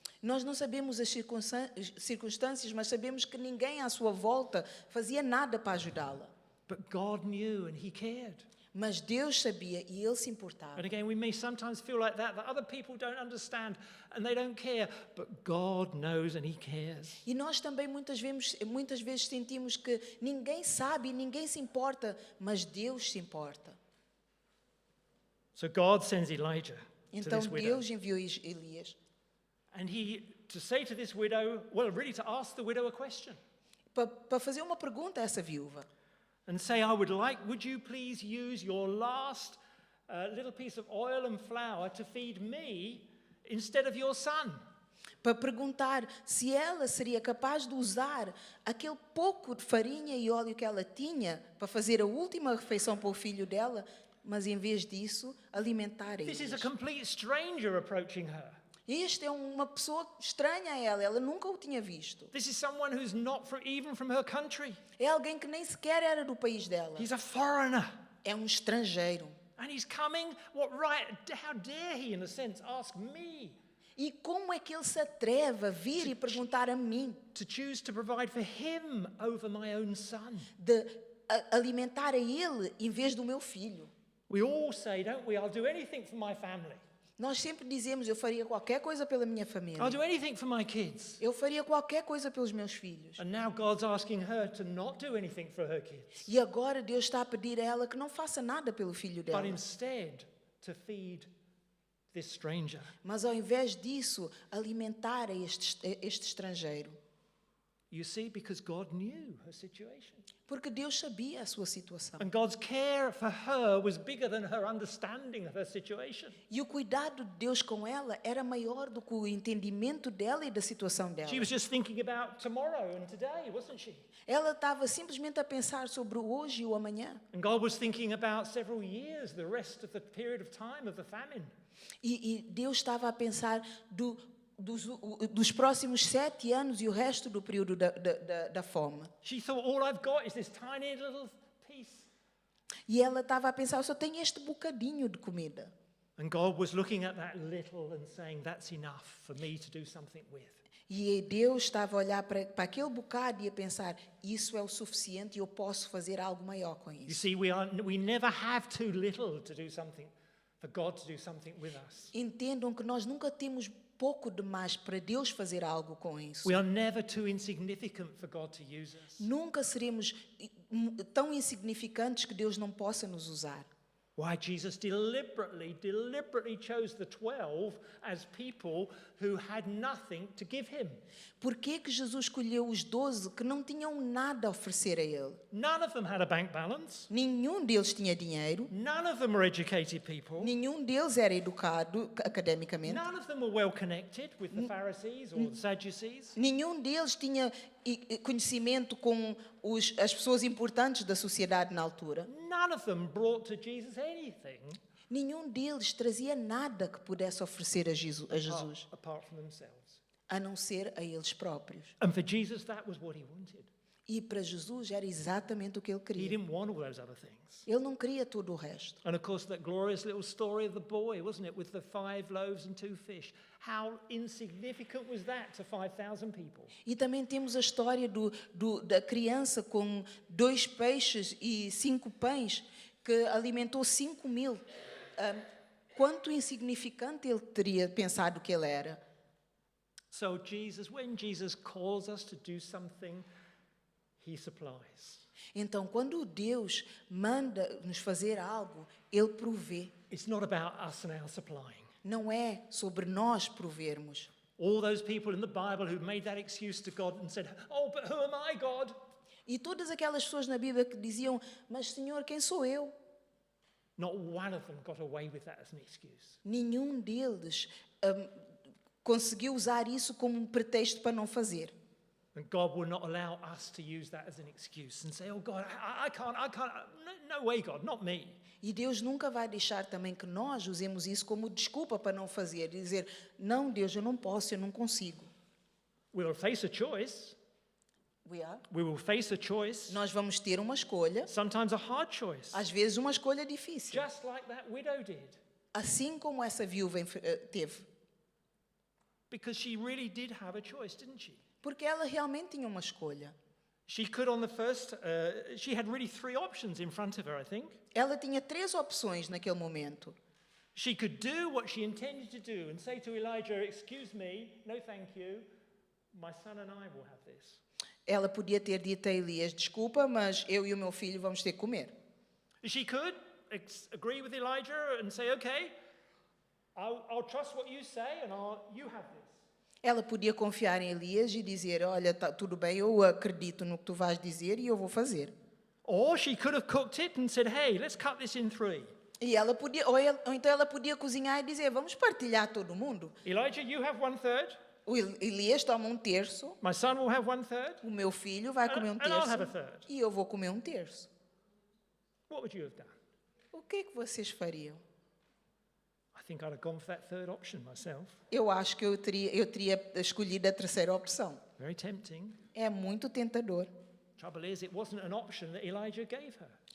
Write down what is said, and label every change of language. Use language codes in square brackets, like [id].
[pt] Nós não sabemos as circunstâncias, mas sabemos que ninguém à sua volta fazia nada para ajudá-la. [en] But God knew and He cared. [pt] Mas Deus sabia e Ele se importava. [en] And again, we may sometimes feel like that other people don't understand and they don't care, but God knows and He cares. [pt] E nós também muitas vezes sentimos que ninguém sabe e ninguém se importa, mas Deus se importa. [en] So God sends Elijah [pt] Então [en] to this widow. [pt] Deus enviou Elias [en] And to say to this widow, well, really to ask the widow a question. [pt] para fazer uma pergunta a essa viúva. [en] And say, would you please use your last little piece of oil and flour to feed me instead of your son? [pt] Para perguntar se ela seria capaz de usar aquele pouco de farinha e óleo que ela tinha para fazer a última refeição para o filho dela, mas em vez disso, alimentar eles. [en] This is a complete stranger approaching her. [pt] Este é uma pessoa estranha a ela nunca o tinha visto. [en] This is someone who's not even from her country. [pt] É alguém que nem sequer era do país dela. [en] He's a foreigner. [pt] É um estrangeiro. [en] And he's coming, how dare he, in a sense, ask me? [pt] E como é que ele se atreve a vir e perguntar a mim? [en] To choose to provide for him over my own son. [pt] De alimentar a ele em vez do meu filho. [en] We all say, don't we, I'll do anything for my family. [pt] Nós sempre dizemos, eu faria qualquer coisa pela minha família. [en] I'll do anything for my kids. [pt] Eu faria qualquer coisa pelos meus filhos. [en] And now God's asking her to not do anything for her kids. [pt] E agora Deus está a pedir a ela que não faça nada pelo filho dela. [en] But instead, to feed this stranger. [pt] Mas ao invés disso, alimentar este estrangeiro. [en] You see, because God knew her situation. [pt] Porque Deus sabia a sua situação. [en] And God's care for her was bigger than her understanding of her situation. [pt] E o cuidado de Deus com ela era maior do que o entendimento dela e da situação dela. [en] She was just thinking about tomorrow and today, wasn't she? [pt] Ela estava simplesmente a pensar sobre o hoje e o amanhã. [en] And God was thinking about several years, the rest of the period of time of the famine. [pt] E Deus estava a pensar dos próximos 7 anos e o resto do período da fome. [en] She thought, all I've got is this tiny little piece. [pt] E ela estava a pensar, eu só tenho este bocadinho de comida. [en] And God was looking at that little and saying, that's enough for me to do something with. [pt] E Deus estava a olhar para aquele bocado e a pensar, isso é o suficiente e eu posso fazer algo maior com [en] You [pt] isso. [en] see, we never have too little to do something, for God to do something with us. [pt] Entendam que nós nunca temos pouco demais para Deus fazer algo com isso. [en] We are never too insignificant for God to use us. [pt] Nunca seremos tão insignificantes que Deus não possa nos usar. [en] Why Jesus deliberately chose the 12 as people who had nothing to give him. [pt] Por que que Jesus escolheu os 12 que não tinham nada a oferecer a ele? [en] None of them had a bank balance. [pt] Nenhum deles tinha dinheiro, [en] None of them were educated people. [pt] nenhum deles era educado academicamente, [en] None of them were well connected with the Pharisees or the Sadducees. [pt] nenhum deles tinha conhecimento com as pessoas importantes da sociedade na altura. [en] None of them brought to Jesus anything [pt] Nenhum deles trazia nada que pudesse oferecer a Jesus, [en] apart from themselves. [pt] a não ser a eles próprios. [en] And for Jesus, that was what he wanted. [pt] E para Jesus era exatamente o que ele [en] He [pt] queria. [en] didn't want all those other things. [pt] Ele não queria todo o resto. [en] And of course, that glorious little story of the boy, wasn't it, with the 5 loaves and 2 fish. How insignificant was that to 5,000 people? [pt] E também temos a história da criança com 2 peixes e 5 pães que alimentou 5.000. Quanto insignificante ele teria pensado que ele era. [en] So when Jesus calls us to do something, he supplies. [pt] Então, quando Deus manda nos fazer algo, ele provê. [en] It's not about us now supplying. [pt] Não é sobre nós provermos. [en] All those people in the Bible who made that excuse to God and said, "Oh, but who am I, God?" [pt] E todas aquelas pessoas na Bíblia que diziam, mas Senhor, quem sou eu? [en] Not one of them got away with that as an excuse. [pt] Nenhum deles conseguiu usar isso como um pretexto para não fazer. [en] And God will not allow us to use that as an excuse and say, "Oh God, I can't, no way, God, not me." [pt] E Deus nunca vai deixar também que nós usemos isso como desculpa para não fazer. E dizer, não, Deus, eu não posso, eu não consigo. [en] We will face a choice. We will face a choice. [pt] Nós vamos ter uma escolha, [en] Sometimes a hard choice. [pt] às vezes uma escolha difícil. [en] Just like that widow did. [pt] Assim como essa viúva teve. [en] Because she really did have a choice, didn't she? [pt] Porque ela realmente tinha uma escolha. [en] She could on the first, she had really 3 options in front of her, I think. [pt] Ela tinha 3 opções naquele momento. [en] She could do what she intended to do and say to Elijah, "Excuse me, no thank you, my son and I will have this." [pt] Ela podia ter dito a Elias, desculpa, mas eu e o meu filho vamos ter que comer. [en] She could agree with Elijah and say, "Okay, I'll trust what you say and you have this." [pt] Ela podia confiar em Elias e dizer, olha, tá, tudo bem, eu acredito no que tu vais dizer e eu vou fazer. [en] Or she could have cooked it and said, "Hey, let's cut this in 3. [pt] E ela podia, ou então ela podia cozinhar e dizer, vamos partilhar todo mundo. [en] Elijah, you have 1/3. [pt] O Elias toma 1/3, [en] My son will have 1/3. [pt] o meu filho vai comer [en] And I'll have a [pt] 1/3 [en] third. [pt] e eu vou comer 1/3. [en] What would you have done? [pt] O que é que vocês fariam? [en] I think I'd have gone for that 3rd option myself. [pt] Eu acho que eu teria escolhido a terceira opção. [en] Very tempting. [pt] É muito tentador. [en] Trouble is, it wasn't an option that Elijah gave her.